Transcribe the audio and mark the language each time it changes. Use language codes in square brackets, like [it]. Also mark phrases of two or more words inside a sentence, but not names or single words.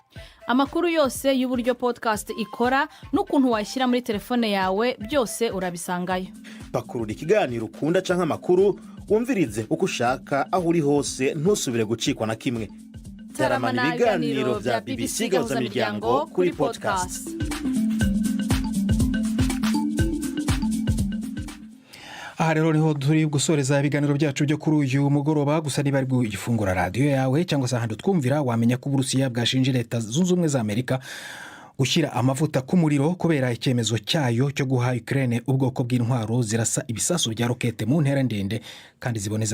[rw] Amakuru yose y'uburyo podcast ikora n'ukuntu washyira muri telefone yawe byose urabisangayo. [rn] Pakurura ikiganiro ukunda canke amakuru, wumvirize uko ushaka aho uri hose, ntusubire gucikwa na kimwe. Taramana ibiganiro bya BBC Gahuza Miryango kuri podcast. [rw] Aha rero niho turi gusoreza ibiganiro byacu byo kuri uyu mugoroba. Gusa niba ari gufungura radio yawe cyangwa se ahandi twumvira, wamenya ko Uburusiya bwashinje Leta Zunze Ubumwe za Amerika gushyira amavuta ku muriro kubera icyemezo cyayo cyo guha Ukraine ubwoko bw'intwaro zirasa ibisasu bya rokete mu ntera ndende kandi ziboneza